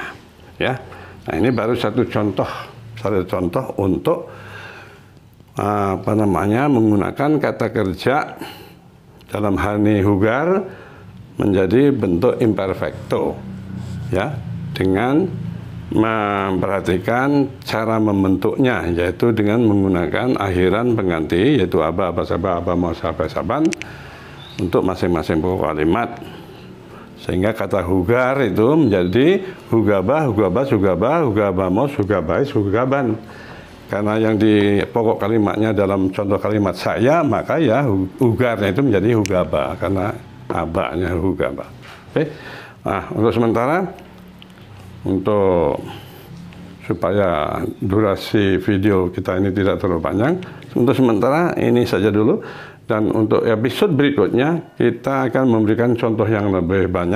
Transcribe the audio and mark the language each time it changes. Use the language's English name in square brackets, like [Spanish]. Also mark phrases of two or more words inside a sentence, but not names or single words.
[Indonesian] Ya, nah ini baru satu contoh untuk menggunakan kata kerja dalam hal ini jugar menjadi bentuk imperfecto, ya, dengan memperhatikan cara membentuknya, yaitu dengan menggunakan akhiran pengganti, yaitu aba, saba, mau, saban untuk masing-masing pokok kalimat. Sehingga kata jugar itu menjadi jugaba, jugabamos, jugabais, jugaban. Karena yang di pokok kalimatnya dalam contoh kalimat saya, maka ya jugarnya itu menjadi jugaba, karena abanya jugaba. Oke. Nah, untuk sementara, untuk supaya durasi video kita ini tidak terlalu panjang, untuk sementara ini saja dulu, dan untuk episode berikutnya kita akan memberikan contoh yang lebih banyak.